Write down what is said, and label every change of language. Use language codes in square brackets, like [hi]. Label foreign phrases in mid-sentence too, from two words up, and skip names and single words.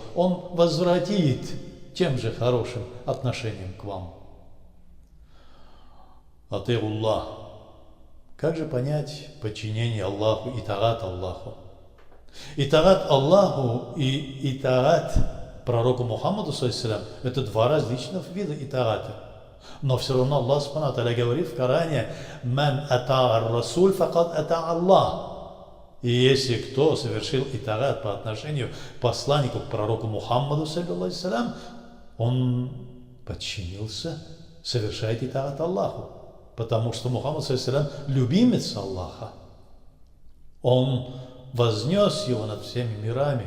[ru] Он возвратит тем же хорошим отношением к вам. Ати'уллах. Как же понять подчинение Аллаху, итаат Аллаху? Итаат Аллаху и итаат пророку Мухаммаду, [ar] صلى الله عليه وسلم, [ru] это два различных вида итаата. Но все равно Аллах [ar] سبحانه وتعالى [ru] говорит в Коране: [ar] «من أطاع الرسول فقد أطاع الله». [ru] И если кто совершил итарат по отношению к посланнику, к пророку Мухаммаду, саллиллаху, он подчинился, совершает итарат Аллаху. Потому что Мухаммад, саллиллаху, любимец Аллаха. Он вознес его над всеми мирами.